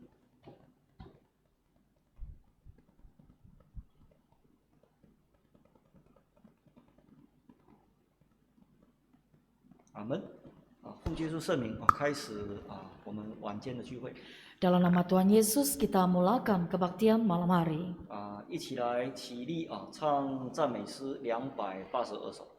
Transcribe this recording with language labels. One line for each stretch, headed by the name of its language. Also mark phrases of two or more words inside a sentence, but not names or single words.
Chinese: Amen. 奉耶稣圣名开始我们晚间的聚会。
Malay: Dalam nama Tuhan Yesus kita mulakan kebaktian malam hari.
Chinese: 一起来起立唱赞美诗282首。